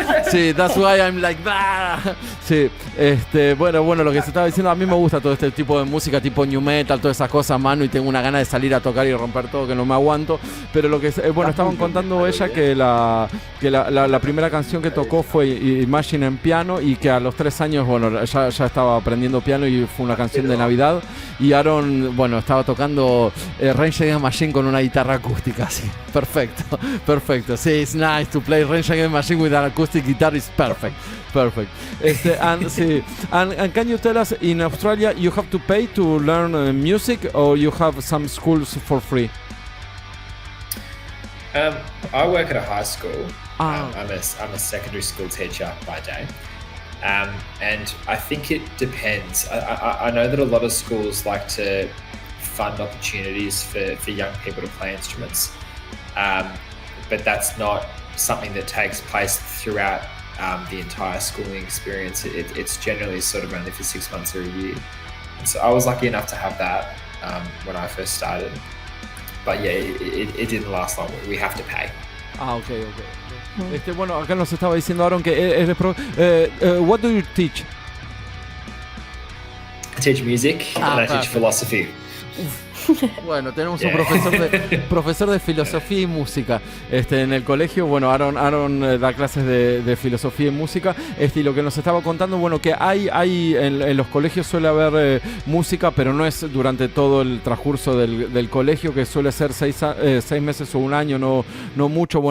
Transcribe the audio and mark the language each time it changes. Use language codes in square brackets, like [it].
[en] Sí, that's why I'm like that. [es] Sí. Bueno, lo que se estaba diciendo, a mí me gusta todo este tipo de música, tipo new metal, todas esas cosas, mano, y tengo una gana de salir a tocar y romper todo que no me aguanto. Pero lo que estaban contando ella que la primera canción que tocó fue Imagine en piano, y que a los 3 años, ya estaba aprendiendo piano, y fue una canción de Navidad, y Aaron, estaba tocando Rage Against the Machine con una guitarra acústica, sí. Perfecto. [en] Sí, it's nice to play Rage Against the Machine with an acoustic guitar, is perfect. And can you tell us, in Australia you have to pay to learn music, or you have some schools for free? I work at a high school. I'm a secondary school teacher by day. And I think it depends. I know that a lot of schools like to fund opportunities for young people to play instruments, but that's not something that takes place throughout the entire schooling experience. It's generally sort of only for 6 months or a year. And so I was lucky enough to have that when I first started. But yeah, it didn't last long. We have to pay. [es] Okay. Acá nos estaba diciendo Aaron que eres [en] what do you teach? I teach music and I teach philosophy. [es] Bueno, tenemos un profesor de filosofía y música en el colegio. Aaron da clases de filosofía y música. Y lo que nos estaba contando, que hay en los colegios suele haber música, pero no es durante todo el transcurso del colegio, que suele ser 6 meses o un año, no mucho.